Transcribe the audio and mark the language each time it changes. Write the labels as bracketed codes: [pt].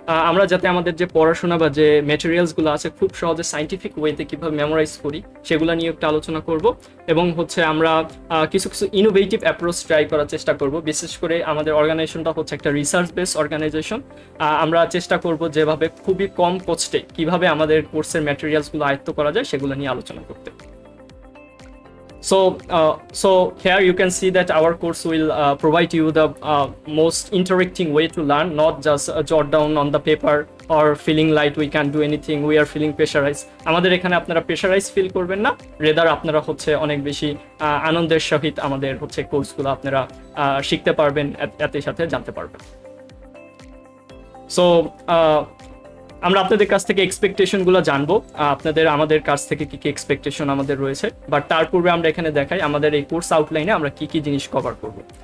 [bn] আমরা যাতে আমাদের যে পড়াশোনা বা যে ম্যাটেরিয়ালসগুলো আছে খুব সহজে সায়েন্টিফিক ওয়েতে কীভাবে মেমোরাইজ করি সেগুলো নিয়ে একটু আলোচনা করব, এবং হচ্ছে আমরা কিছু কিছু ইনোভেটিভ অ্যাপ্রোচ ট্রাই করার চেষ্টা করব। বিশেষ করে আমাদের অর্গানাইজেশনটা হচ্ছে একটা রিসার্চ বেস অর্গানাইজেশন। আমরা চেষ্টা করব যেভাবে খুবই কম কস্টে কীভাবে আমাদের কোর্সের ম্যাটেরিয়ালসগুলো আয়ত্ত করা যায় সেগুলো নিয়ে আলোচনা করতে। [en] So here you can see that our course will provide you the most interacting way to learn, not just jot down on the paper or feeling like we can't do anything, we are feeling pressurized. [bn] আমাদের এখানে আপনারা pressurise feel করবেন না, rather আপনারা হচ্ছে অনেক বেশি আনন্দের সহিত আমাদের হচ্ছে কোর্সগুলো আপনারা শিখতে পারবেন, এতে সাথে জানতে পারবেন। সো আমরা আপনাদের কাছ থেকে এক্সপেকটেশনগুলো জানবো, আমাদের কাছ থেকে কি কি এক্সপেকটেশন আমাদের রয়েছে, বাট তার পূর্বে আমরা এখানে দেখাই আমাদের এই কোর্স আউটলাইনে আমরা কি কি জিনিস কভার করব।